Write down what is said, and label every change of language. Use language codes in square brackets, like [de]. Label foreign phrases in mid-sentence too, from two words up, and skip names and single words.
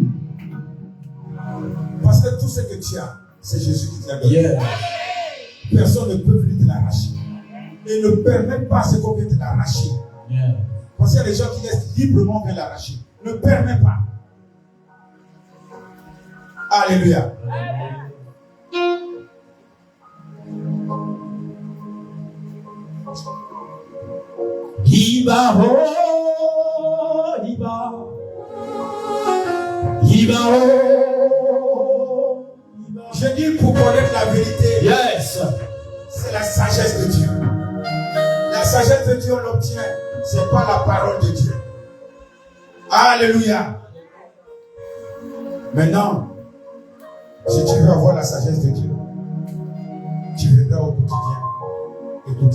[fr] Parce que tout ce que tu as, c'est Jésus qui te l'a donné. Yeah. Personne ne peut venir te l'arracher. Et ne permet pas à ce qu'on vienne te l'arracher. Yeah. Parce qu'il y a des gens qui laissent librement venir l'arracher. Ne permet pas. Alléluia. [yo] Iba, oh, Iba. Iba, oh, Iba. [fr] Je dis pour connaître la vérité, Yes. c'est la sagesse de Dieu. La sagesse de Dieu, on l'obtient. C'est pas la parole de Dieu. Alléluia. Maintenant, si tu veux avoir la sagesse de Dieu, tu viendras au quotidien écouter sa parole.